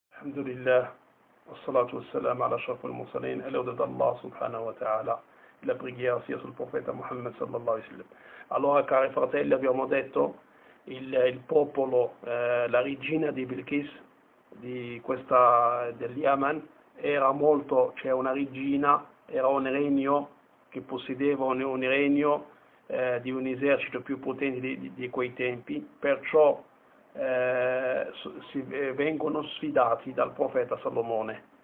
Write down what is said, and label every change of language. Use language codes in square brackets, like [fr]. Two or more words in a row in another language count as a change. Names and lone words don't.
[ar] الحمد لله والصلاة والسلام على أشرف المرسلين, [fr] à l'ordre d'Allah [ar] سبحانه وتعالى, [it] la preghiera sia sul profeta Muhammad [ar] صلى الله عليه وسلم. [it] Allora, cari fratelli, abbiamo detto il popolo, la regina di Bilqis, del Yemen, era molto, cioè una regina, era un regno che possedeva un regno di un esercito più potente di quei tempi, perciò vengono sfidati dal profeta Salomone.